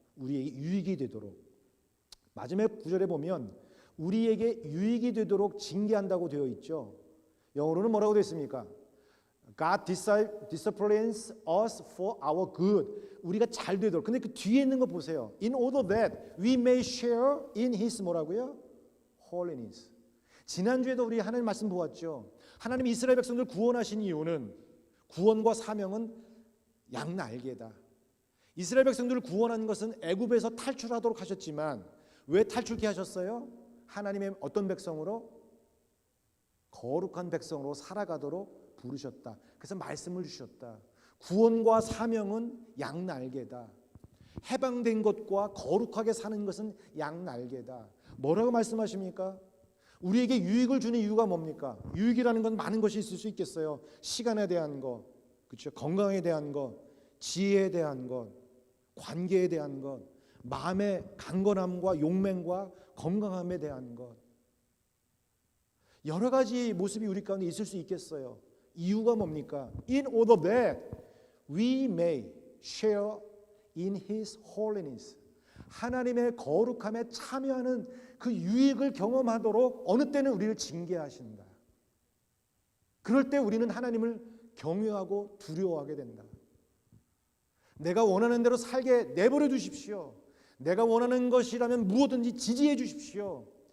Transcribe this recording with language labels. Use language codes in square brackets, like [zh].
[ko] 우리에게 유익이 되도록. 마지막 구절에 보면 우리에게 유익이 되도록 징계한다고 되어 있죠. 영어로는 뭐라고 되어 있습니까? [en] God disciplines us for our good. [ko] 우리가 잘 되도록. [en] 근데 그 뒤에 있는 거 보세요. In order that we may share in His [ko] 뭐라고요? [en] Holiness. [ko] 지난주에도 우리 하나님 말씀 보았죠. 하나님 이스라엘 백성들 구원하신 이유는 구원과 사명은 양날개다. 이스라엘 백성들을 구원한 것은 애굽에서 탈출하도록 하셨지만 왜 탈출케 하셨어요? 하나님의 어떤 백성으로? 거룩한 백성으로 살아가도록 부르셨다. 그래서 말씀을 주셨다. 구원과 사명은 양날개다. 해방된 것과 거룩하게 사는 것은 양날개다. 뭐라고 말씀하십니까? 우리에게 유익을 주는 이유가 뭡니까? 유익이라는 건 많은 것이 있을 수 있겠어요. 시간에 대한 것, 그렇죠? 건강에 대한 것, 지혜에 대한 것, 관계에 대한 것, 마음의 강건함과 용맹과 건강함에 대한 것. 여러 가지 모습이 우리 가운데 있을 수 있겠어요. 이유가 뭡니까? [en] In order that we may share in His holiness. [ko] 하나님의 거룩함에 참여하는 그 유익을 경험하도록 어느 때는 우리를 징계하신다. 그럴 때 우리는 하나님을 경외하고 두려워하게 된다. 내가 원하는 대로 살게 내버려 두십시오. 내가 원하는 것이라면 무엇든지 지지해 주십시오.